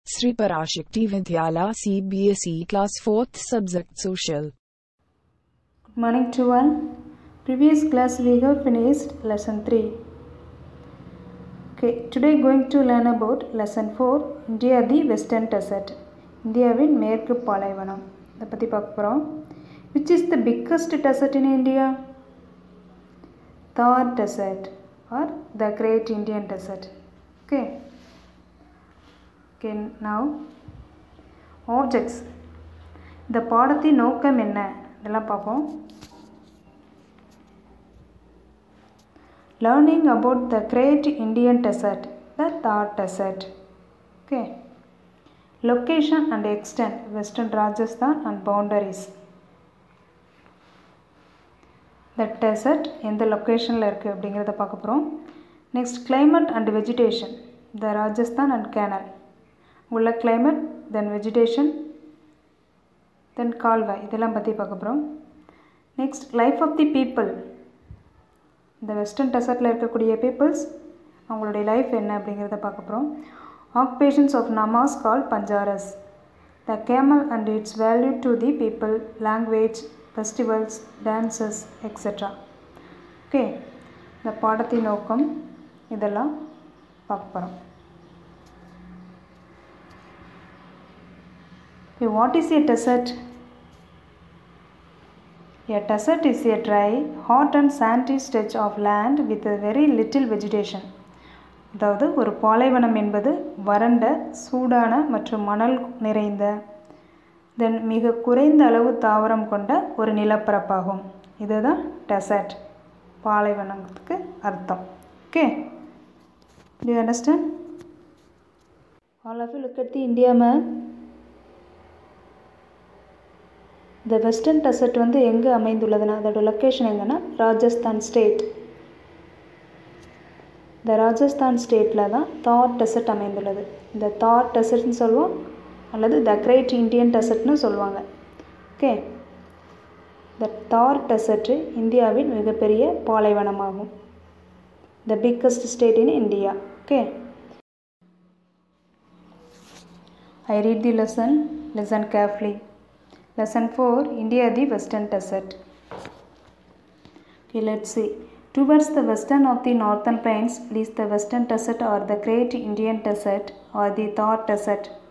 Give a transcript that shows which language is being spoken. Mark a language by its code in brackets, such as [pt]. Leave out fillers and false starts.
[en] Shri Parasakthi Vidyalaya Cbse Class 4th Subject Social. Good morning to all. Previous class we have finished lesson 3. Okay, today going to learn about lesson 4, India the Western Desert. [ta] இந்தியாவின் மேற்கு பாலைவனம் இதை பற்றி பார்க்க போகிறோம். [en] Which is the biggest desert in India? Thar Desert or the Great Indian Desert. Okay. Okay, now objects. [ta] இந்த பாடத்தின் நோக்கம் என்ன இதெல்லாம் பார்ப்போம். [en] Learning about the Great Indian Desert, the Thar Desert. Okay. Location and extent, Western Rajasthan and boundaries. The desert [ta] எந்த லொக்கேஷனில் இருக்குது அப்படிங்கிறத பார்க்க போகிறோம். Next [en] climate and vegetation, the Rajasthan and canal. [ta] உள்ள [en] climate, then vegetation, then [ta] கால்வாய் இதெல்லாம் பற்றி பார்க்க போகிறோம். [en] next life of the people, [ta] இந்த [en] western டெசர்ட்டில் [ta] இருக்கக்கூடிய [en] peoples [ta] அவங்களுடைய [en] life [ta] என்ன அப்படிங்கிறத பார்க்க போகிறோம். [en] Occupations of nomads called Banjaras, the camel and its value to the people, language, festivals, dances etcetera. [ta] Okay, இந்த பாடத்தின் நோக்கம் இதெல்லாம் பார்க்க போகிறோம். [en] Okay, what is a desert? A desert is a dry, hot and sandy stretch of land with a very little vegetation. [ta] அதாவது ஒரு பாலைவனம் என்பது வறண்ட, சூடான மற்றும் மணல் நிறைந்த தென் மிக குறைந்த அளவு தாவரம் கொண்ட ஒரு நிலப்பரப்பாகும். இதுதான் டெசர்ட், பாலைவனத்துக்கு அர்த்தம். Okay, [en] do you understand? All of you look at the India map. [ta] The Western Desert வந்து எங்கே அமைந்துள்ளதுன்னா அதோட லொக்கேஷன் எங்கன்னா ராஜஸ்தான் ஸ்டேட். இந்த ராஜஸ்தான் ஸ்டேட்டில் தான் தார் டெசர்ட் அமைந்துள்ளது. இந்த தார் டெசர்ட்னு சொல்லுவோம் அல்லது த கிரேட் இண்டியன் டெசர்ட்னு சொல்லுவாங்க. ஓகே, இந்த தார் டெசர்ட்டு இந்தியாவின் மிகப்பெரிய பாலைவனமாகும். [en] The biggest state in India. [ta] Okay, [en] I read the lesson. Listen carefully. Lesson 4, India the Western Desert. Okay, let's see. Towards the western of the northern plains lies the Western Desert or the Great Indian Desert or the Thar Desert.